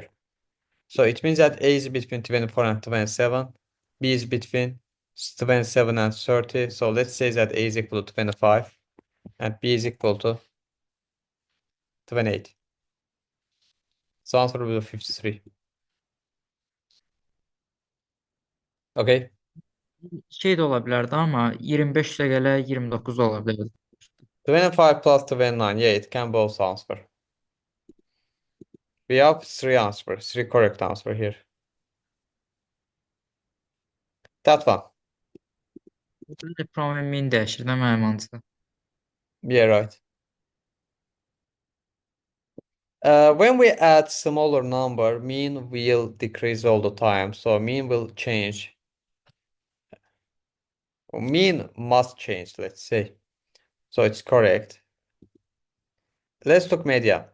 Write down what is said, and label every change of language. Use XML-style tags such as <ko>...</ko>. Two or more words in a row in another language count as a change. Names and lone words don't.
<en>So it means that A is between 24 and 27. B is between 27 and 30. So let's say that A is equal to 25 and B is equal to 28. So answer will be 53. Okay.</en> <az>Şey də ola bilərdi, amma 25 ilə gələ 29 da ola bilərdi.</az> <en>25 plus 29. Yeah, it can be also answer. We have three answers, three correct answer here. That one.</en> <az>Burada problem min dəyişir də mənim anca.</az> <en>Yeah, right. When we add smaller number, mean will decrease all the time. So mean will change. Mean must change, let's say. So it's correct. Let's look media.</en>